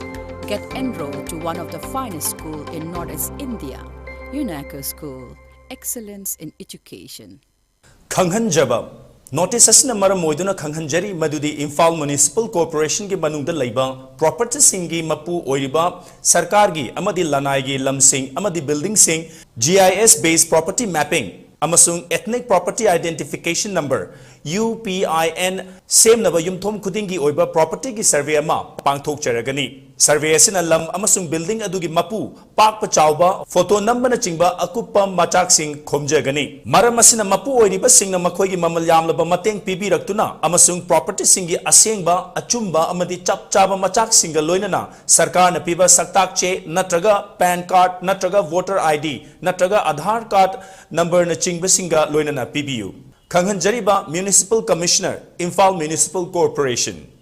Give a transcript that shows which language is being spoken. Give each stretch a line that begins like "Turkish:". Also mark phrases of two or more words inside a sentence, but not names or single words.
English: Get enrolled to one of the finest schools in Northeast India, UNACO School, Excellence in Education.
Manipuri: Khanghanjaba Notice asna maram moiduna khanghanjari madudi Imphal Municipal Corporation ki manungda laiba property singi mapu oiriba sarkar gi amadi lanai gi lamsing amadi building sing
English: GIS based property mapping
Manipuri: amasung
English: ethnic property identification number
Manipuri: UPIN same naba yumthom khudingi oiba property ki survey ama pangthok charagani survey asina lam amasung building adugi mapu pak pachauba
English: photo number
Manipuri: na chingba akupa machak sing khomjagani maram asina mapu oiriba singna makhoi gi mamal yamlaba mateng pibi raktuna amasung property singi asengba achumba amadi chap chaba machak singa loinana sarkar na piba saktak che natraga
English: pan card
Manipuri: natraga
English: voter ID
Manipuri: natraga
English: Aadhaar card number
Manipuri: na chingba singa loinana PBU Khanghanjariba Municipal Commissioner Imphal Municipal Corporation